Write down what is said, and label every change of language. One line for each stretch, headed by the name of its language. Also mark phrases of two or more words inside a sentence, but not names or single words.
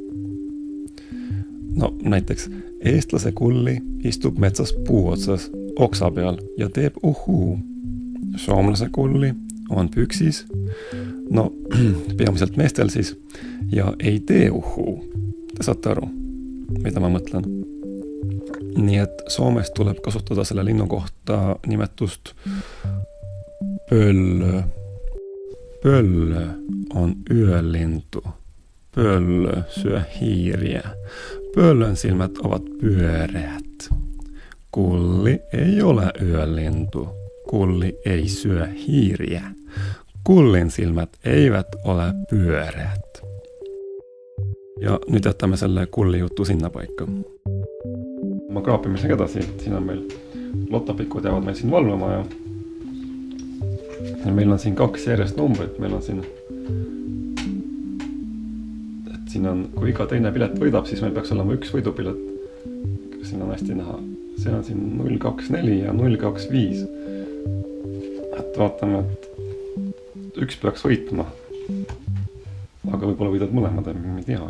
Estonian: No näiteks eestlase kulli istub metsas puu otsas oksa peal ja teeb uhuu. Soomlase kulli on püksis, no peamiselt meestel siis, ja ei tee uhuu. Te saate aru, mida ma mõtlen? Nii et Soomes tuleb kasutada selle linnu kohta nimetust pöllö.
Finnish: Pöllö on yölintu. Pöllö syö hiiriä. Pöllön silmät ovat pyöreät. Kulli ei ole yölintu. Kulli ei syö hiiriä. Kullin silmät eivät ole pyöreät.
Estonian: Ja nyt jättämme selle kullijuttu sinna paikka. Ma kraapimisega edasi, siin on meil lotopikud jäävad meil siin valvama ja meil on siin 2 järjest numbrit, meil on siin, et siin on, kui iga teine pilet võidab, siis meil peaks olema 1 võidupilet, siin on hästi näha, see on siin 024 ja 025, et vaatame, et 1 peaks võitma, aga võib-olla võidad mõlemad, me ei tea.